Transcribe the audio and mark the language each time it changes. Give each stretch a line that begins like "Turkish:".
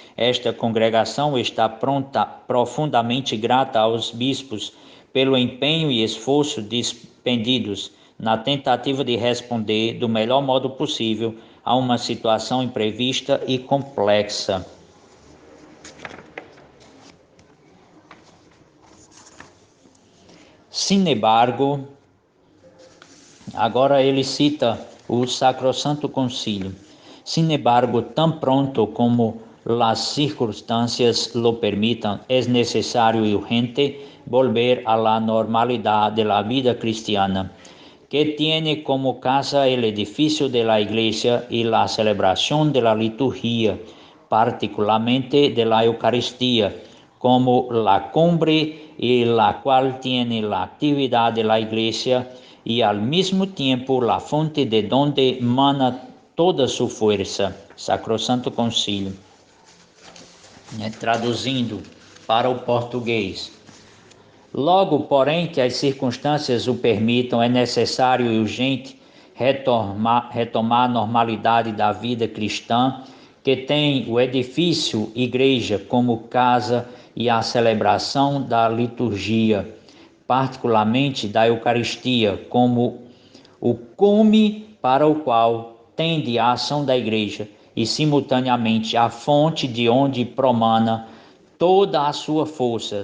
Portuguese: Esta congregação está profundamente grata aos bispos pelo empenho e esforço despendidos na tentativa de responder do melhor modo possível a uma situação imprevista e complexa.
Spanish: Sin embargo,
Portuguese: agora ele cita o Sacrosanto Concílio.
Spanish: Sin embargo, tan pronto como las circunstancias lo permitan, es necesario y urgente volver a la normalidad de la vida cristiana, que tiene como casa el edificio de la iglesia y la celebración de la liturgia, particularmente de la Eucaristía, como la cumbre y la cual tiene la actividad de la iglesia y al mismo tiempo la fuente de donde mana toda su fuerza. Sacrosanto Concílio.
Portuguese: Traduzindo para o português. Logo, porém, que as circunstâncias o permitam, é necessário e urgente retomar a normalidade da vida cristã, que tem o edifício igreja como casa e a celebração da liturgia, particularmente da Eucaristia, como o cume para o qual tende a ação da igreja e, simultaneamente, a fonte de onde promana toda a sua força.